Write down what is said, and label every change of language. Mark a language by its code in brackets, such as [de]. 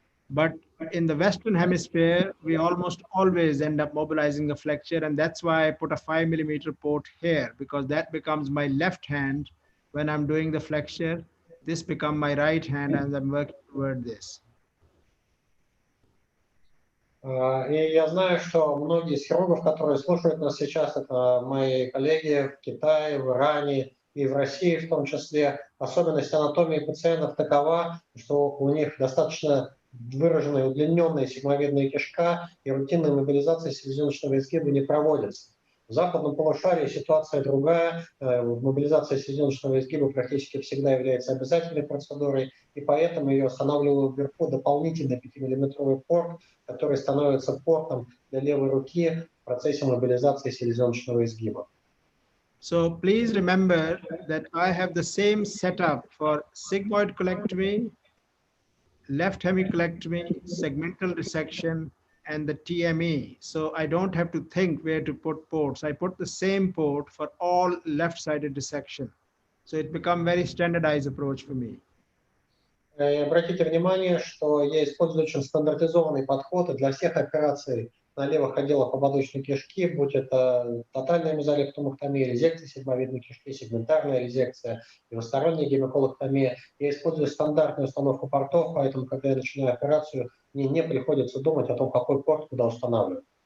[en] But in the Western hemisphere, we almost always end up mobilizing the flexure, and that's why I put a 5mm port here, because that becomes my left hand when I'm doing the flexure. This becomes my right hand as I'm working toward this. [ru] И я знаю, что многие из хирургов, которые слушают нас сейчас, это мои коллеги в Китае, в Иране и в России в том числе. Особенность анатомии пациентов такова, что у них достаточно выраженная удлиненная сигмовидная кишка, и рутинная мобилизация селезеночного изгиба не проводится. В западном полушарии ситуация другая. Мобилизация селезеночного изгиба практически всегда является обязательной процедурой, и поэтому ее устанавливают вверху дополнительный 5-миллиметровый порт, который становится портом для левой руки в процессе мобилизации селезеночного изгиба. [en] So please remember that I have the same setup for sigmoid colectomy, left hemicolectomy, segmental resection, and the TME. So I don't have to think where to put ports. I put the same port for all left-sided dissection. So it becomes very standardized approach for me. [ru] Обратите внимание, что я использую очень стандартизованный подход для всех операций на левых отделах ободочной кишки, будь это тотальная мезолектомэктомия, резекция седьмовидной кишки, сегментарная резекция, левосторонняя гемиколэктомия. Я использую стандартную установку портов, поэтому, когда я начинаю операцию, мне не приходится думать о том, какой порт куда устанавливать.